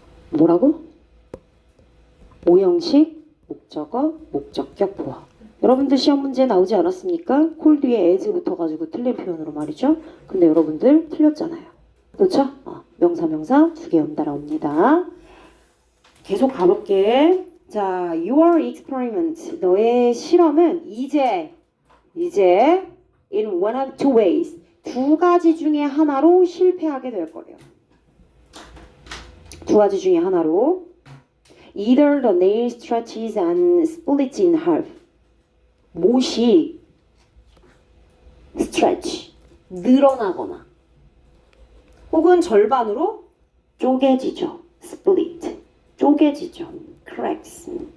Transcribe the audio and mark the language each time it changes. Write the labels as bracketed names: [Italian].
[Korean] 뭐라고? 오형식, 목적어, 목적격, 보어. 여러분들 시험 문제 나오지 않았습니까? 콜 뒤에 as 붙어가지고 틀린 표현으로 말이죠. 근데 여러분들 틀렸잖아요. 그렇죠? 명사 두 개 연달아 옵니다. 계속 가볼게. 자, [English] your experiment. [Korean] 너의 실험은 이제 [English] in one of two ways. [Korean] 두 가지 중에 하나로 실패하게 될 거래요. 두 가지 중에 하나로. [English] Either the nail stretches and splits in half. [Korean] 못이 stretch, 늘어나거나 혹은 절반으로 쪼개지죠. split, 쪼개지죠. cracks.